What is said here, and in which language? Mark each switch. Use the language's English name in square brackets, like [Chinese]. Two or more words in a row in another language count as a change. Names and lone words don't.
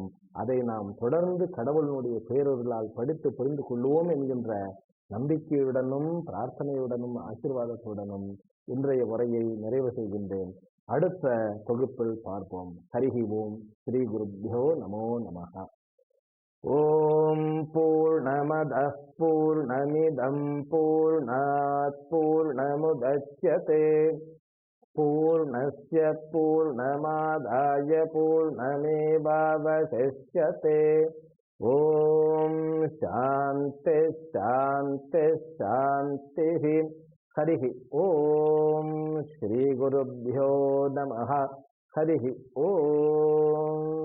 [Tamil] அதை நாம் தொடர்ந்து கடவுளினுடைய பேரொருளால் படித்து புரிந்து கொள்வோம் என்கின்ற நம்பிக்கையுடனும் பிரார்த்தனையுடனும் ஆசீர்வாதத்துடனும் இன்றைய உரையை நிறைவு செய்கின்றேன். அடுத்த தொகுப்பில் பார்ப்போம். [Sanskrit] हरिः ओम्. श्री गुरुभ्यो नमो नमः। ओम् पूर्णमदः पूर्णमिदं पूर्णात् पूर्णमुदच्यते पूर्णस्य पूर्णमादाय पूर्णमेवावशिष्यते. ओम् शान्तिः शान्तिः शान्तिः. हरिः ओम्। श्री गुरुभ्यो नमः. हरिः ओम्.